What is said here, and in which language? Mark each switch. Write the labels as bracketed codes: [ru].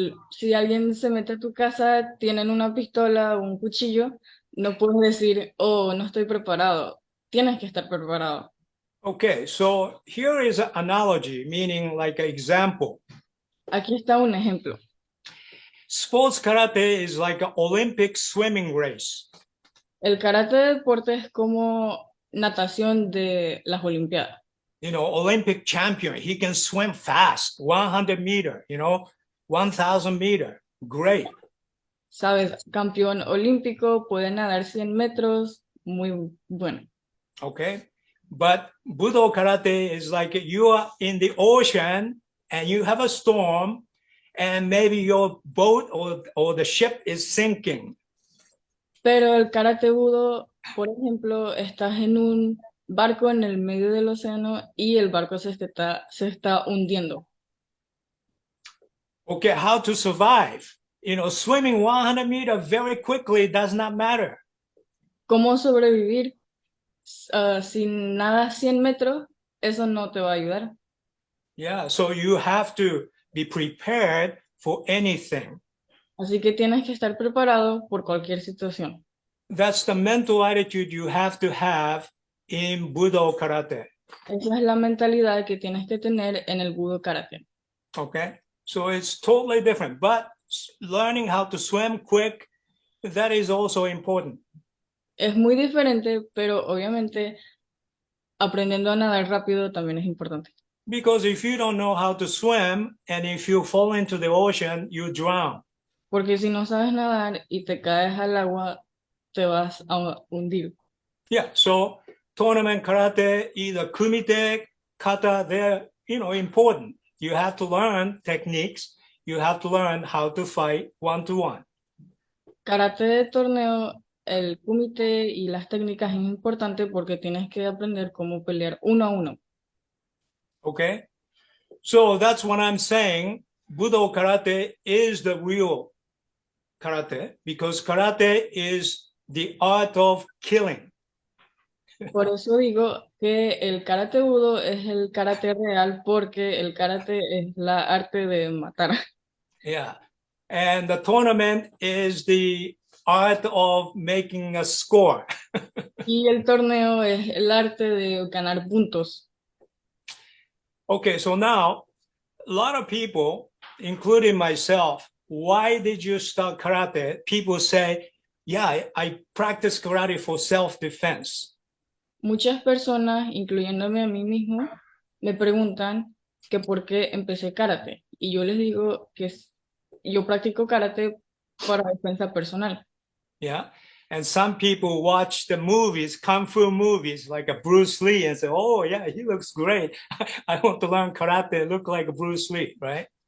[es] Si alguien se mete a tu casa, tienen una pistola o un cuchillo, no puedes decir, oh, no estoy preparado. Tienes que estar preparado. [en] Okay, so here is an analogy, meaning like an example. [es] Aquí está un ejemplo. [en] Sports karate is like an Olympic swimming race. [es] El karate de deporte es como natación de las Olimpiadas. [en] You know, Olympic champion, he can swim fast, 100 meter, you know, 1,000 meter, great. [es] Sabes, campeón olímpico, puede nadar 100 metros, muy bueno. [en] Okay, but Budo Karate is like you are in the ocean and you have a storm and maybe your boat or the ship is sinking. [es] Pero el karate budo, por ejemplo, estás en un barco en el medio del océano y el barco se está hundiendo. [en] Okay, how to survive? You know, swimming 100 meters very quickly does not matter. [es] ¿Cómo sobrevivir sin nada 100 metros? Eso no te va a ayudar. [en] Yeah, so you have to be prepared for anything. [es] Así que tienes que estar preparado por cualquier situación. [en] That's the mental attitude you have to have in Budo Karate. [es] Esa es la mentalidad que tienes que tener en el budo karate. [en] Okay, so it's totally different, but learning how to swim quick, that is also important. [es] Es muy diferente, pero obviamente aprendiendo a nadar rápido también es importante. [en] Because if you don't know how to swim and if you fall into the ocean, you drown. [es] Porque si no sabes nadar y te caes al agua, te vas a hundir. [en] Yeah, so tournament karate, either kumite, kata, they're, you know, important. You have to learn techniques. You have to learn how to fight one-to-one. [es] Karate de torneo, el kumite y las técnicas es importante porque tienes que aprender cómo pelear uno a uno. [en] Okay, so that's what I'm saying. Budo karate is the real karate because karate is the art of killing. [es] Por eso digo que el karate budo es el karate real porque el karate es la arte de matar. [en] Yeah, and the tournament is the art of making a score. [es] Y el torneo es el arte de ganar puntos. [en] Okay, so now a lot of people, including myself, why did you start karate? People say, yeah, I practice karate for self-defense. [es] Muchas personas, incluyéndome a mí mismo, me preguntan que por qué empecé karate. Y yo les digo que yo practico karate para defensa personal. [en] Yeah, and some people watch the movies, kung fu movies, like a Bruce Lee, and say, oh yeah, he looks great. I want to learn karate, look like Bruce Lee, right?